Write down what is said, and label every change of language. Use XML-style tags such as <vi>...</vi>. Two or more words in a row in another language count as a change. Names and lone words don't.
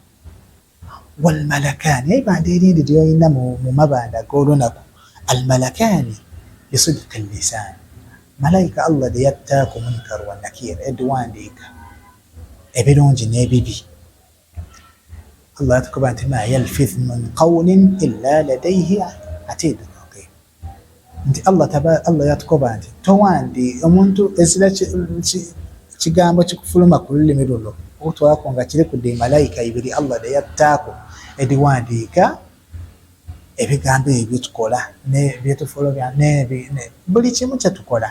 <lg>Walmalakaani, ibanda erindi lyoyina mu mabanda g'olunaku,</lg> <ar>almalakaani bisidqi lisaani,</ar> <lg>malayika Allah de yattaaku</lg> <ar>munkar wa nakir,</ar> <lg>ediwandiika ebirungi n'ebibi. Allah yatukuba nti</lg> <ar>ma yalfidh min qawlin illa ladayhi atidun raqib,</ar> <lg>nti Allah yatukuba nti towandi omuntu ezira kigambo kikufuluma ku lulimi luno otwako nga kiri kudde malayika ibiri Allah de yattaako ediwandiika ebigambo ebyo tukola nebyetufolobya buli kimu kyetukola.</lg>